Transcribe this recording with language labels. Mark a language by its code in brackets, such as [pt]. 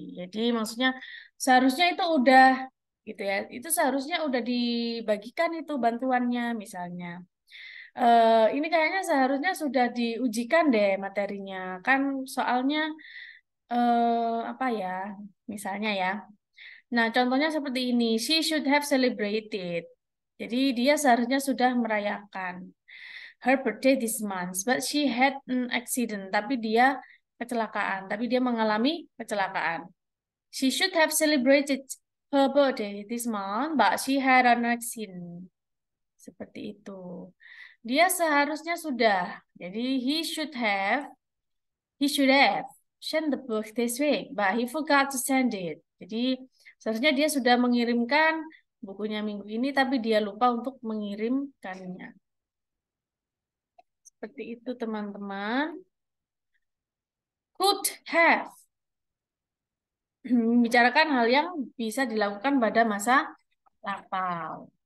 [id] Jadi maksudnya seharusnya itu udah gitu ya. Itu seharusnya udah dibagikan itu bantuannya misalnya. Ini kayaknya seharusnya sudah diujikan deh materinya. Kan soalnya apa ya? Misalnya ya. Nah, contohnya seperti ini. [en] She should have celebrated. [id] Jadi dia seharusnya sudah merayakan [en] her birthday this month, but she had an accident. [id] Tapi dia kecelakaan. Tapi dia mengalami kecelakaan. [en] She should have celebrated her birthday this month, but she had an accident. [id] Seperti itu. Dia seharusnya sudah. Jadi [en] he should have sent the book this week, but he forgot to send it. [id] Jadi seharusnya dia sudah mengirimkan bukunya minggu ini, tapi dia lupa untuk mengirimkannya. Seperti itu teman-teman. [en] Could have. [id] Bicarakan hal yang bisa dilakukan pada masa lampau.